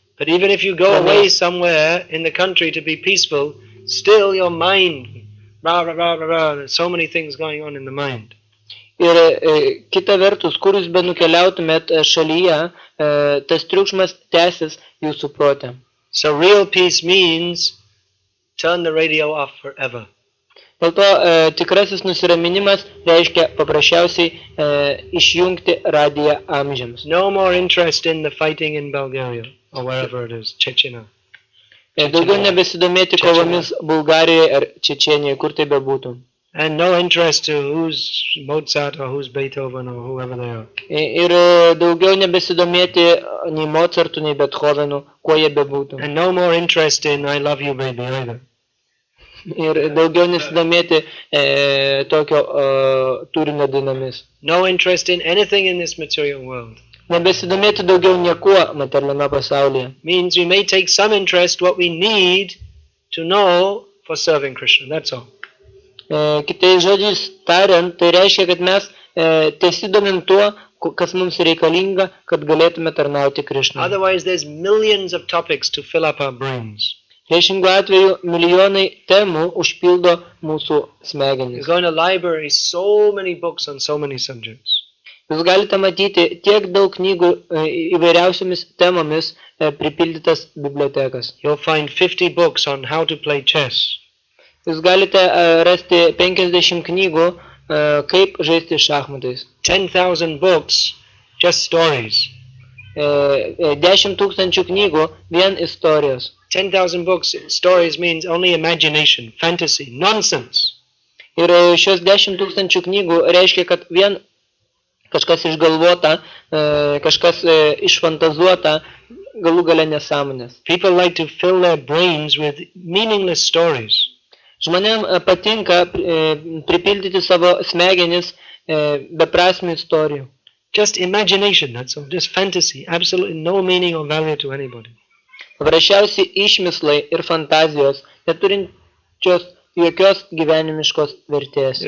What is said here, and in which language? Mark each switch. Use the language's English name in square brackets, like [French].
[English] But even if you go away somewhere in the country to be peaceful, still your mind, there's so many things going on in the mind. [Lithuanian] Ir kita vertus, kur jūs benukeliautumėt šalyje, tas triukšmas tęsis jūsų prote. [English] So real peace means turn the radio off forever. [Lithuanian] Dėl to tikrasis nusiraminimas reiškia paprasčiausiai išjungti radiją amžiams. [English] No more interest in the fighting in Bulgaria or wherever it is, Chechnya. [Lithuanian] Daugiau nebesidomėti kovomis Bulgarijoje ar Čečėnijoje, kur tai bebūtų. [English] And no interest to who's Mozart or who's Beethoven or whoever they are. [Lithuanian] Ir daugiau nebesidomėti nei Mozartu, nei Beethovenu, kuo jie bebūtų. [English] And no more interest in I love you baby either. [Lithuanian] Ir daugiau nesidomėti tokio turinio dainomis. [English] No interest in anything in this material world. [Lithuanian] Nebesidomėti daugiau niekuo materialiame pasaulyje. [English] Means we may take some interest what we need to know for serving Krishna. That's all. [Lithuanian] Kitais žodžiais tariant, tai reiškia, kad mes tesidomim tuo, kas mums reikalinga, kad galėtume tarnauti Krishnai. [English] Otherwise there's millions of topics to fill up our brains. [Lithuanian] Priešingu atveju milijonai temų užpildo mūsų smegenis. [English] You go in a library, so many books on so many subjects. [Lithuanian] Jūs galite matyti tiek daug knygų įvairiausiomis temomis pripildytas bibliotekas. [English] You'll find 50 books on how to play chess. [Lithuanian] Jūs galite rasti 50 knygų, kaip žaisti šachmatais. [English] 10,000 books, just stories. [Lithuanian] 10 tūkstančių knygų, vien istorijos. [English] 10,000 books, stories means only imagination, fantasy, nonsense. [Lithuanian] Ir šios 10 tūkstančių knygų reiškia, kad vien kažkas išgalvota, kažkas išfantazuota, galų gale nesąmonės. [English] People like to fill their brains with meaningless stories. [Lithuanian] Žmonėm patinka pripildyti savo smegenis beprasmių istorijų. [English] Just imagination, that's all. Just fantasy. Absolutely no meaning or value to anybody. [Lithuanian] Paprasčiausiai išmislai ir fantazijos, neturinčios jokios gyvenimiškos vertės.